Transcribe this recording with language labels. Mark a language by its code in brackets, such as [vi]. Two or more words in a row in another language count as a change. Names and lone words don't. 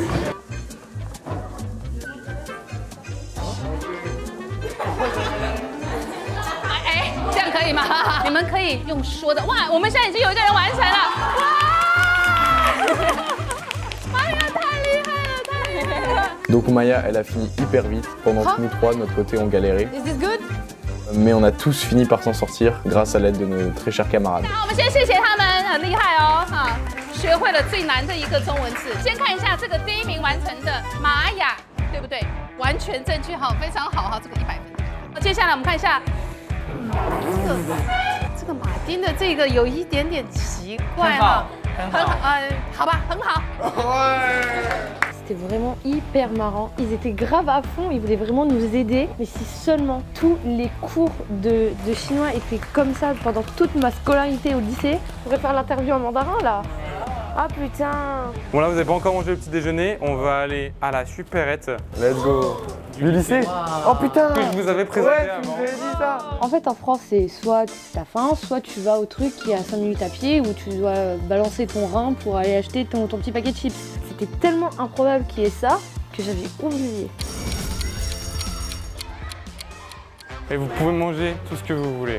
[zh] 哎，这样可以吗？你们可以用说的。哇，我们现在已经有一个人完成了。哇！哎呀，太厉害了，太厉害了。 [fr] Donc Maya, elle a fini hyper vite. Pendant que nous trois, de notre côté, on galérait. [en] Is this good? [fr] Mais on a tous fini par s'en sortir grâce à l'aide de nos très chers camarades. [zh] 好，我们先谢谢他们，很厉害哦，哈，学会了最难的一个中文字。先看一下这个第一名完成的玛雅，对不对？完全正确，好，非常好，好，这个100分。接下来我们看一下，这个马丁的这个有一点点奇怪哈，很好，好吧，很好。 [fr] C'était vraiment hyper marrant. Ils étaient grave à fond, ils voulaient vraiment nous aider. Mais si seulement tous les cours de chinois étaient comme ça pendant toute ma scolarité au lycée, je pourrais faire l'interview en mandarin là. Ah putain. Bon là vous n'avez pas encore mangé le petit déjeuner, on va aller à la supérette. [en] Let's go. [fr] Du lycée. Oh putain. Que je vous avais présenté Ouais, tu avant. nous avais dit ça. En fait en France c'est soit t'as faim, soit tu vas au truc qui est à 5 minutes à pied où tu dois balancer ton rein pour aller acheter ton petit paquet de chips. C'était tellement improbable qu'il y ait ça que j'avais oublié. Et vous pouvez manger tout ce que vous voulez.